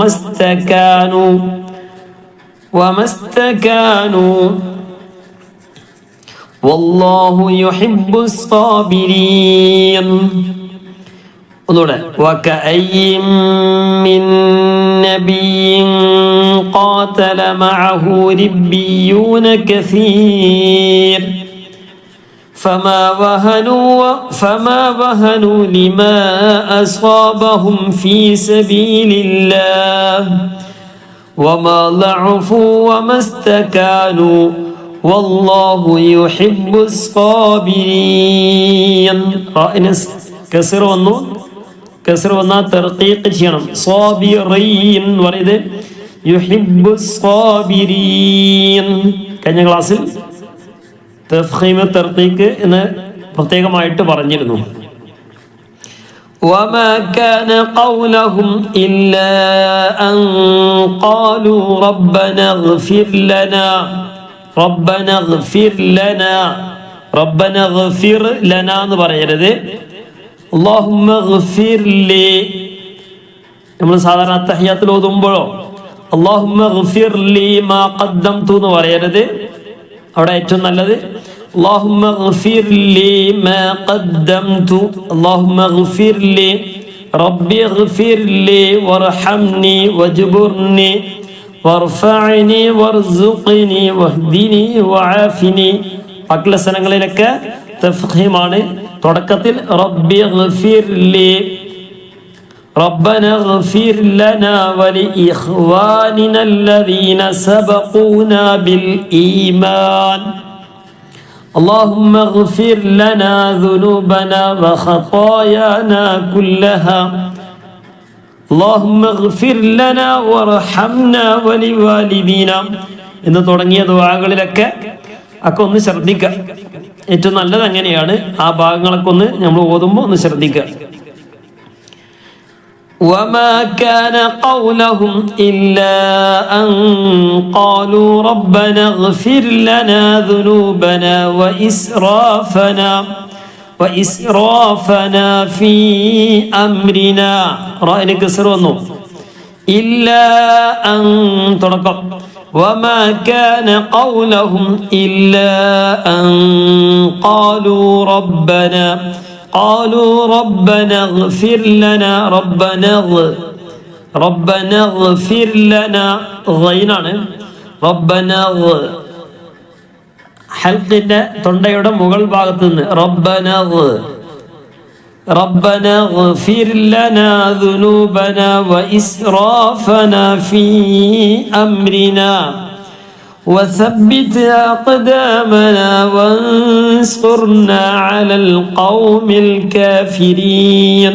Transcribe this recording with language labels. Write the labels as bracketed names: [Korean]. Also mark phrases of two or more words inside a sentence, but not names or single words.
[Arabic] وما استكانوا والله يحب الصابرين ഒന്നുകൂടെ وكأين من نبي قاتل معه ربيون كثير فما وهنوا لما أصابهم في سبيل الله وما ضعفوا وما استكانوا والله يحب الصابرين [Malayalam] കസർ വന്നാൽ തർഖീഖ് ചെയ്യണം സ്വാബിറീൻ എന്ന് പറയുന്നത് [Arabic] يحب الصابرين [Malayalam] കഴിഞ്ഞ ക്ലാസ്സിൽ തഫ്ഖീം തർഖീഖ് എന്ന് പ്രത്യേകമായിട്ട് പറഞ്ഞിരുന്നു [Arabic] وما كان قولهم إلا أن قالوا ربنا اغفر لنا [Malayalam] എന്ന് പറയരുത് [Arabic] اللهم اغفر لي [Malayalam] നമ്മൾ സാധാരണ തഹിയ്യാത്തിൽ ഓതുമ്പോഴോ [Arabic] اللهم اغفر لي ما قدمت [Malayalam] എന്ന് പറയരുത് അവിടെ ഏറ്റവും നല്ലത് [Arabic] اللهم اغفر لي ما قدمت اللهم اغفر لي ربي اغفر لي وارحمني واجبرني وارفعني وارزقني واهدني وعافني [Malayalam] ബാക്കിയുള്ള സ്ഥലങ്ങളിലൊക്കെ തഫ്ഖീമാണ് തുടക്കത്തിൽ [Arabic] ربي اغفر لي ربنا اغفر لنا ولإخواننا الذين سبقونا بالإيمان اللهم اغفر لنا ذنوبنا وخطايانا كلها اللهم اغفر لنا وارحمنا ولوالدينا [Malayalam] എന്ന് തുടങ്ങിയ ദുആകളിലൊക്കെ ഒന്ന് ശ്രദ്ധിക്കുക ഏറ്റവും നല്ലത് അങ്ങനെയാണ് ആ ഭാഗങ്ങളൊക്കെ ഒന്ന് നമ്മൾ ഓതുമ്പോൾ ഒന്ന് ശ്രദ്ധിക്കുക [Arabic] وما كان قولهم إلا أن قالوا ربنا اغفر لنا ذنوبنا وإسرافنا في أمرنا رأينا كسر ونو إلا أن ترقب وما كان قولهم إلا أن قالوا ربنا قالوا ربنا اغفر لنا ربنا اغفر لنا غينാണ് ربنا [Malayalam] ഹൽഖിന്റെ തൊണ്ടയുടെ മുകൾ ഭാഗത്ത് നിന്ന് [Arabic] ربنا اغفر لنا ذنوبنا وإسرافنا في أمرنا وثبت أقدامنا وانصرنا على القوم الكافرين.